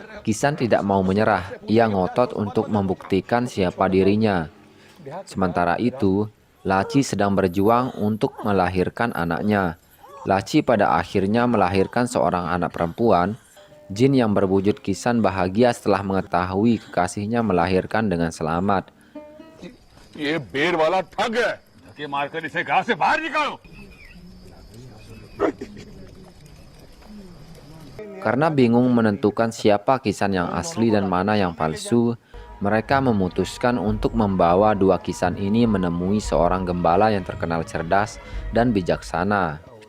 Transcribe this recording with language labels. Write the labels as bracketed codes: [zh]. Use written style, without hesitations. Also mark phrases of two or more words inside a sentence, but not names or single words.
[id] Kisan tidak mau menyerah, ia ngotot untuk membuktikan siapa dirinya. Sementara itu, Laci sedang berjuang untuk melahirkan anaknya. Laci pada akhirnya melahirkan seorang anak perempuan. Jin yang berwujud Kisan bahagia setelah mengetahui kekasihnya melahirkan dengan selamat. [hi] ये बेर वाला ठग है, धक्के मारकर इसे घर से बाहर निकालो। [id] Karena bingung menentukan siapa Kisan yang asli dan mana yang palsu, mereka memutuskan untuk membawa dua Kisan ini menemui seorang gembala yang terkenal cerdas dan bijaksana.